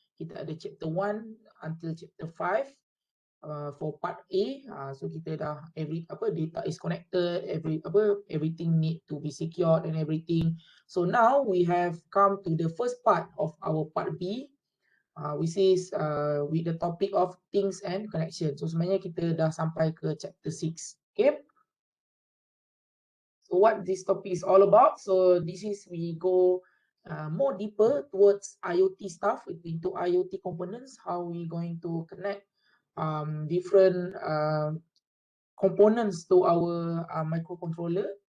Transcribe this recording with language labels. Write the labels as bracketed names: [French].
[Malay] Kita ada [English] chapter 1 until chapter 5. For part A, [Malay] so kita dah [English] data is connected, everything need to be secured and everything. So now we have come to the first part of our part B, which is with the topic of things and connection. [Malay] So sebenarnya kita dah sampai ke chapter 6. [English] Okay. So what this topic is all about? So this is we go more deeper towards IoT stuff, into IoT components, how we going to connect different components to our microcontroller.